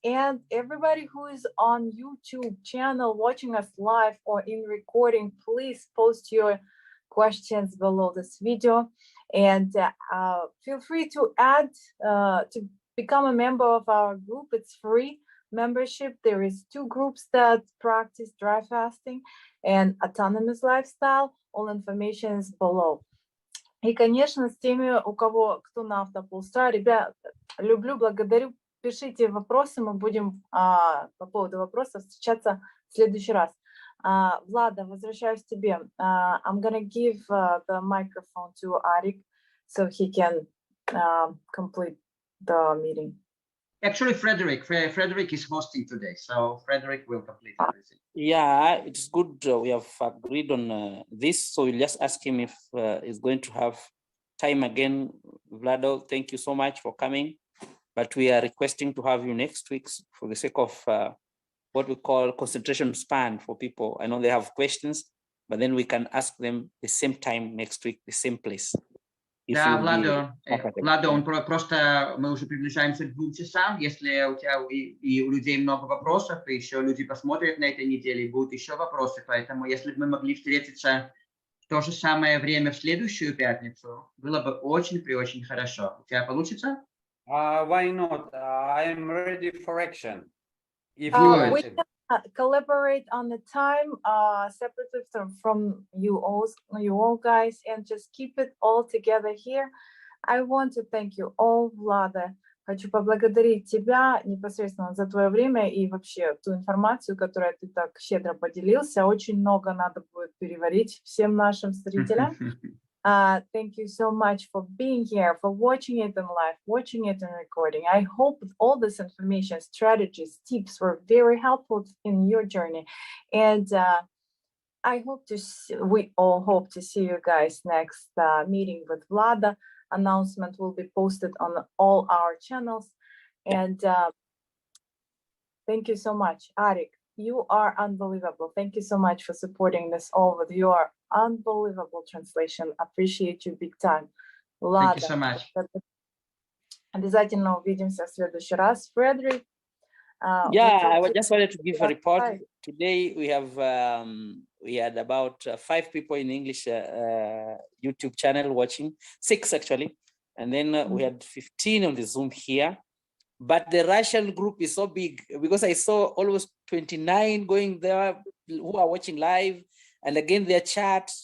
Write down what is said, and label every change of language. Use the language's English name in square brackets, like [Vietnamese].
[English] And everybody who is on YouTube channel watching us live or in recording, please post your questions below this video, and feel free to add to become a member of our group. It's free membership. There is 2 groups that practice dry fasting and autonomous lifestyle. All information is below. [Russian] И, конечно, с теми, у кого, кто на автополстра, ребят, люблю, благодарю. Пишите вопросы, мы будем по поводу вопросов встречаться в следующий раз. Влада, возвращаюсь к тебе. [English] I'm gonna give the microphone to Arik so he can complete the meeting. Actually, Frederick is hosting today, so Frederick will complete everything. Yeah, it's good. We have agreed on this, so we'll just ask him if he's going to have time again. Vlado, thank you so much for coming, but we are requesting to have you next week for the sake of what we call concentration span for people. I know they have questions, but then we can ask them the same time next week, the same place. [Russian] Да, Владо, он просто, мы уже приближаемся к 2 часам. Если у тебя и у людей много вопросов, и еще люди посмотрят на этой неделе, и будут еще вопросы, поэтому если бы мы могли встретиться в то же самое время в следующую пятницу, было бы очень хорошо. У тебя получится? [English] Why not? I'm ready for action. If we can collaborate on the time separately from you all guys, and just keep it all together here. I want to thank you all, Vlada. [Russian] Хочу поблагодарить тебя непосредственно за твое время и вообще ту информацию, которую ты так щедро поделился. Очень много надо будет переварить всем нашим зрителям. [English] Thank you so much for being here, for watching it in live, watching it in recording. I hope all this information, strategies, tips were very helpful in your journey. And I hope we all hope to see you guys next meeting with Vlada. Announcement will be posted on all our channels. And thank you so much, Arik. You are unbelievable. Thank you so much for supporting this all with your unbelievable translation. Appreciate you big time. Vlada, thank you so much. [Russian] Обязательно увидимся в следующий раз. [English] Frederick. Yeah, I just wanted to give a report. Today we have we had about 5 people in English YouTube channel watching, 6 actually, and then we had 15 on the Zoom here. But the Russian group is so big because I saw almost 29 going there who are watching live, and again their chat.